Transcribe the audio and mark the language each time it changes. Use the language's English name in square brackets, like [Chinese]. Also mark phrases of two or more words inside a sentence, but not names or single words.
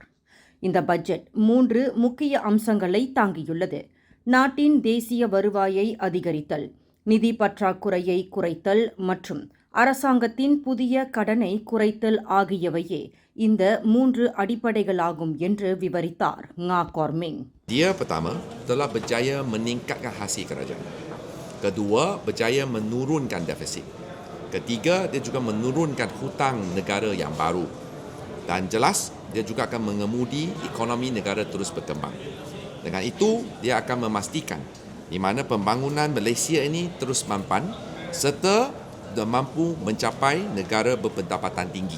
[Tamil] இந்த பட்ஜெட் 3 முக்கிய அம்சங்களை தாங்கியுள்ளது. நாட்டின் தேசிய வருவாயை அதிகரித்தல், நிதி பற்றாக்குறையை குறைத்தல் மற்றும் அரசாங்கத்தின் புதிய கடனை குறைத்தல் ஆகியவையே இந்த 3 அடிப்படைகளாகும் என்று விவரித்தார் ngா கார்மிங். [Malay] Dia pertama telah berjaya meningkatkan hasil kerajaan. Kedua, berjaya menurunkan defisit. Ketiga, dia juga menurunkan hutang negara yang baru. Dan jelas, dia juga akan mengemudi ekonomi negara terus berkembang. Dengan itu, dia akan memastikan di mana pembangunan Malaysia ini terus mampan serta mampu mencapai negara berpendapatan tinggi.